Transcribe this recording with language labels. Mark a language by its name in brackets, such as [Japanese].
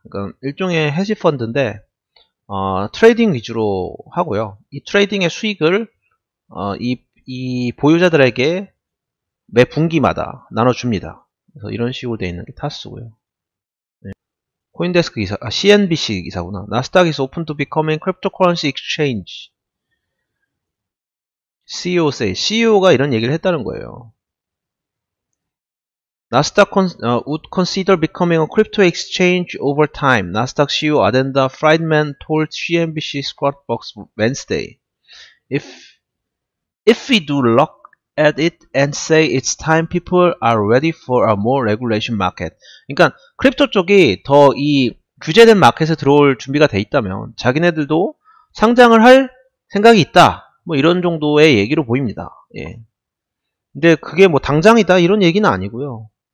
[Korean] 그러니까 일종의 헤지펀드인데 트레이딩 위주로 하고요. 이 트레이딩의 수익을 이 보유자들에게 매 분기마다 나눠줍니다. 그래서 이런 식으로 되어 있는 게 타스고요. 네. 코인데스크 기사, CNBC 기사구나. [English] 나스닥 is open to becoming cryptocurrency exchange. [Korean] CEO가 이런 얘기를 했다는 거예요. [English] Nasdaq would consider becoming a crypto exchange over time. Nasdaq CEO Adenda Friedman told CNBC Squawk Box Wednesday, "If we do look at it and say it's time people are ready for a more regulation market." [Korean] 그러니까 크립토 쪽이 더 이 규제된 마켓에 들어올 준비가 돼 있다면 자기네들도 상장을 할 생각이 있다. 뭐 이런 정도의 얘기로 보입니다. 예. 근데 그게 뭐 당장이다 이런 얘기는 아니고요.